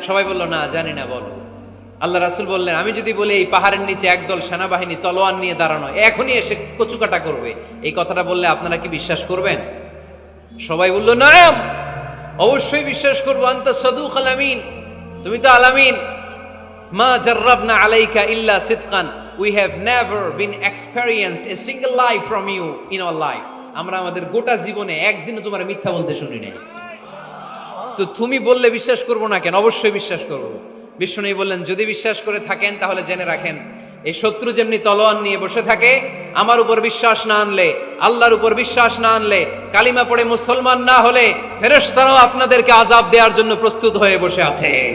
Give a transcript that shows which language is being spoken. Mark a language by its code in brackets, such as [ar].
[bn] সবাই বলল, না জানি না, বলো। আল্লাহ রাসূল বললেন, আমি যদি বলি এই পাহাড়ের নিচে একদল সেনাবাহিনী তলোয়ার নিয়ে দাঁড়ানো, এখনই এসে কচুকাটা করবে, এই কথাটা বললে আপনারা কি বিশ্বাস করবেন? সবাই বলল, নাম, অবশ্যই বিশ্বাস করবো। [ar] আনতা সাদুকুল আমিন, [bn] তুমি তো আলামিন। [ar] মা জাররাবনা আলাইকা ইল্লা সিদকান, [en] we have never been experienced a single lie from you in our life. [bn] আমরা আমাদের গোটা জীবনে একদিনও তোমার মিথ্যা বলতে শুনি নাই। তো তুমি বললে বিশ্বাস করব না কেন? অবশ্যই বিশ্বাস করব। বিষ্ণু বললেন, যদি বিশ্বাস করে থাকেন তাহলে জেনে রাখেন, এই শত্রু যেমনি তলোয়ার নিয়ে বসে থাকে, আমার উপর বিশ্বাস না আনলে, আল্লাহর উপর বিশ্বাস না আনলে, কালিমা পড়ে মুসলমান না হলে, ফেরেশতারাও আপনাদেরকে আযাব দেওয়ার জন্য প্রস্তুত হয়ে বসে আছে।